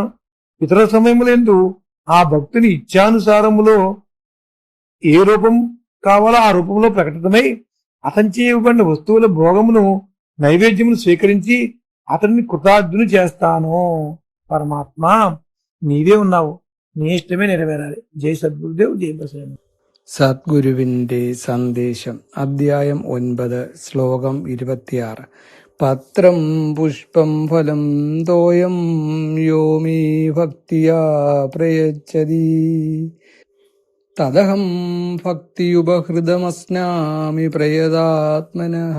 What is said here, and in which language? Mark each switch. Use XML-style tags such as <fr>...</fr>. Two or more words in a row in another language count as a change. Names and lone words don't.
<te>ఇతర సమయములందు ఆ భక్తుని ఇచ్ఛానుసారములో ఏ రూపం కావాలో ఆ రూపంలో ప్రకటితమై అతనిచే ఇవ్వబడిన వస్తువుల భోగమును నైవేద్యమును స్వీకరించి అతన్ని కృతార్థుని చేస్తాను. పరమాత్మ నీవే ఉన్నావు, నీ ఇష్టమే నెరవేరాలి. జై సద్గురుదేవ్, జై బసవేశ్వర.</te> <ml>സദ്ഗുരുവിന്റെ സന്ദേശം. അധ്യായം 9, ശ്ലോകം 26.</ml> <sa>പത്രം പുഷ്പം ഫലം തോയം യോ മേ ഭക്തിയാ പ്രയച്ഛതി തദഹം ഭക്തിയുപഹൃതമസ്നാമി പ്രയതാത്മനഃ.</sa>